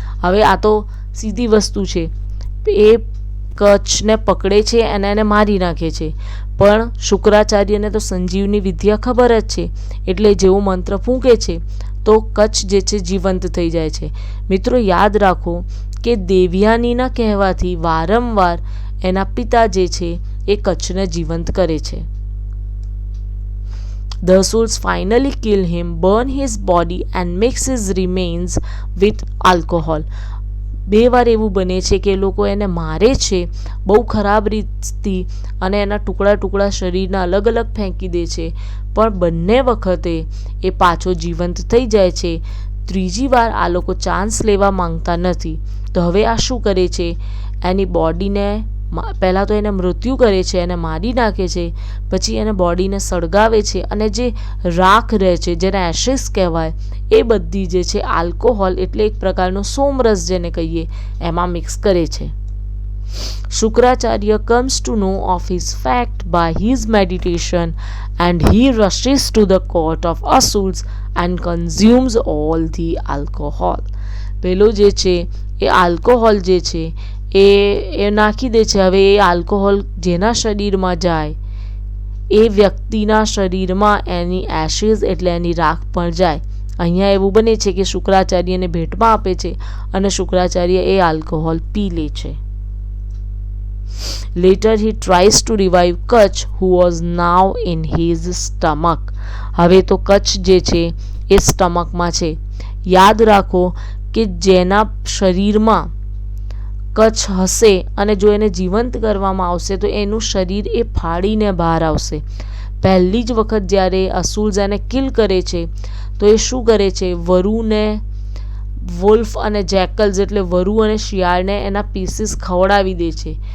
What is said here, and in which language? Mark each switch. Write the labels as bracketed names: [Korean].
[Gujarati] હવે આ તો સીધી વસ્તુ છે, એ કચ્છને પકડે છે અને એને મારી નાખે છે, પણ શુક્રાચાર્યને તો સંજીવની વિદ્યા ખબર જ છે, એટલે જેવો મંત્ર ફૂંકે છે તો કચ્છ જે છે જીવંત થઈ જાય છે. મિત્રો યાદ રાખો કે દેવયાનીના કહેવાથી વારંવાર એના પિતા જે છે એ કચ્છને જીવંત કરે છે. [English] The Asuls finally kill him, burn his body and mix his remains with alcohol. [Gujarati] 2 વાર એવું બને છે કે લોકો એને મારે છે બહુ ખરાબ રીતથી અને એના ટુકડા ટુકડા શરીરના અલગ અલગ ફેંકી દે છે, પણ બંને વખતે એ પાછો જીવંત થઈ જાય છે. ત્રીજી વાર આ લોકો ચાન્સ લેવા માંગતા નથી. તો હવે આ શું કરે છે, એની બોડીને પહેલાં તો એને મૃત્યુ કરે છે, એને મારી નાખે છે, પછી એને બોડીને સળગાવે છે અને જે રાખ રહે છે જેને એશિસ કહેવાય એ બધી જે છે આલ્કોહોલ એટલે એક પ્રકારનો સોમરસ જેને કહીએ એમાં મિક્સ કરે છે. [English] Shukracharya comes to know of his fact by his meditation and he rushes to the court of Asuls and consumes all the alcohol. [Gujarati] પેલો જે છે એ આલ્કોહોલ જે છે એ નાખી દે છે. હવે એ આલ્કોહોલ જેના શરીરમાં જાય એ વ્યક્તિના શરીરમાં એની એશિસ એટલે એની રાખ પણ જાય. અહીંયા એવું બને છે કે શુક્રાચાર્યને ભેટમાં આપે છે અને શુક્રાચાર્ય એ આલ્કોહોલ પી લે છે. [English] Later he tries to revive Kach who was now in his stomach. [Gujarati] હવે તો કચ્છ જે છે એ સ્ટમકમાં છે. યાદ રાખો કે જેના શરીરમાં કચ્છ હશે અને જો એને જીવંત કરવામાં આવશે તો એનું શરીર એ ફાડીને બહાર આવશે. પહેલી જ વખત જ્યારે અસુલ્સ એને કિલ કરે છે તો એ શું કરે છે, વરુને વોલ્ફ અને જેકલ્સ એટલે વરુ અને શિયાળને એના પીસીસ ખવડાવી દે છે.